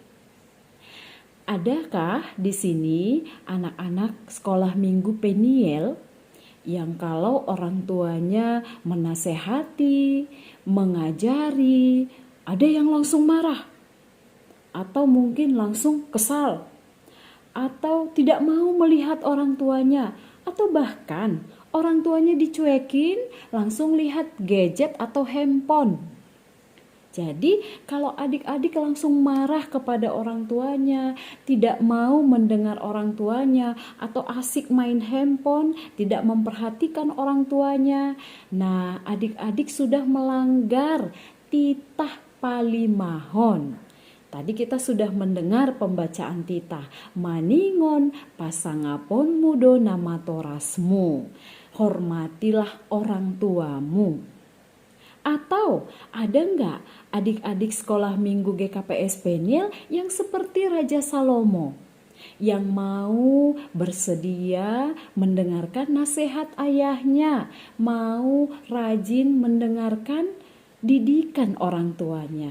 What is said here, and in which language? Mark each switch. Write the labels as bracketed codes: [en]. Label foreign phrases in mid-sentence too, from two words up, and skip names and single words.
[id] Adakah di sini anak-anak sekolah minggu Peniel yang kalau orang tuanya menasehati, mengajari, ada yang langsung marah, atau mungkin langsung kesal, atau tidak mau melihat orang tuanya, atau bahkan orang tuanya dicuekin, langsung lihat gadget atau handphone. Jadi kalau adik-adik langsung marah kepada orang tuanya, tidak mau mendengar orang tuanya, atau asik main handphone, tidak memperhatikan orang tuanya, nah adik-adik sudah melanggar [bts] titah palimahon. [id] Tadi kita sudah mendengar pembacaan titah. [bts] Maningon pasangapon mudo nama torasmu. [id] Hormatilah orang tuamu. Atau ada enggak adik-adik sekolah minggu GKPS Peniel yang seperti Raja Salomo? Yang mau bersedia mendengarkan nasihat ayahnya, mau rajin mendengarkan didikan orang tuanya.